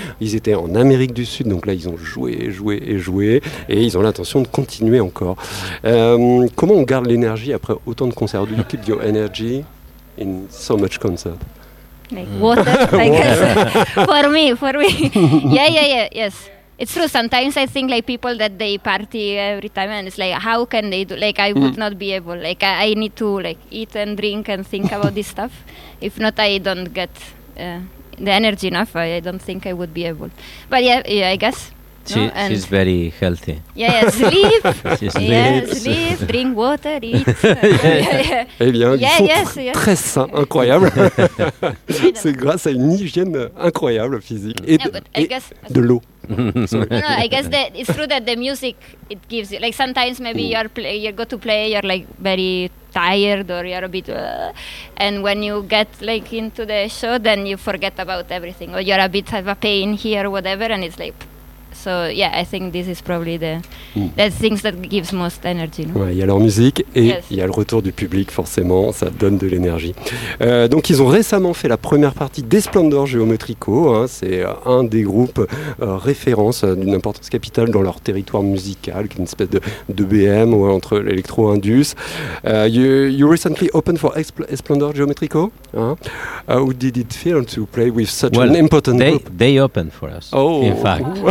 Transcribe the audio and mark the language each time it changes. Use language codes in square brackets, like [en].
[fr] Ils étaient en Amérique du Sud, donc là ils ont joué. Et ils ont l'intention de continuer encore. Comment on garde l'énergie après autant de concerts? [en] Do you keep your energy in so much concert? Like water, I guess. for me. yes. It's true. Sometimes I think like people that they party every time and it's like, how can they do? Like I would not be able, like I need to like eat and drink and think about this stuff. If not, I don't get the energy enough. I don't think I would be able. But yeah, I guess. She's very healthy. Sleep. sleep, drink water, eat. [fr] Eh bien, ils sont très sains, incroyables. C'est grâce à une hygiène incroyable physique de l'eau. [en] No, I guess that it's true that the music it gives you. Like sometimes maybe you go to play, you're like very tired or you're a bit, and when you get like into the show, then you forget about everything or you're a bit have a pain here or whatever, and it's like. So yeah, I think this is probably the things that gives most energy. No? [fr] Ouais, il y a leur musique et il y a le retour du public, forcément, ça donne de l'énergie. Donc ils ont récemment fait la première partie des Splendor Geometrico, hein, c'est un des groupes référence d'une importance capitale dans leur territoire musical, qui est une espèce de BM ouais, entre l'électro-indus. [en] You recently opened for Splendor Geometrico, hein? How did it feel to play with such an important group? They opened for us, in fact.